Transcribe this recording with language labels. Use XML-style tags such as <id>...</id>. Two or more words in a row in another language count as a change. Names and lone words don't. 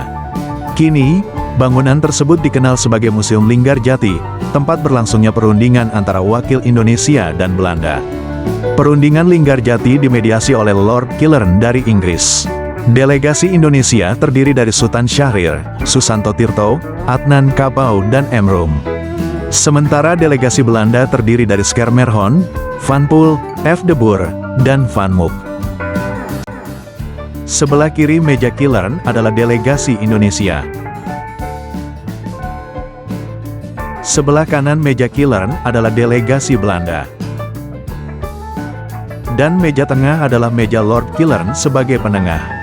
<id>Kini, bangunan tersebut dikenal sebagai Museum Linggarjati, tempat berlangsungnya perundingan antara wakil Indonesia dan Belanda. Perundingan Linggarjati dimediasi oleh Lord Killern dari Inggris. Delegasi Indonesia terdiri dari Sultan Syahrir, Susanto Tirto, Adnan Kapau dan Emrum. Sementara delegasi Belanda terdiri dari Schermerhorn, Van Poel, F. de Boer, dan Van Mook. Sebelah kiri meja Killern adalah delegasi Indonesia. Sebelah kanan meja Killern adalah delegasi Belanda. Dan meja tengah adalah meja Lord Killern sebagai penengah.</id>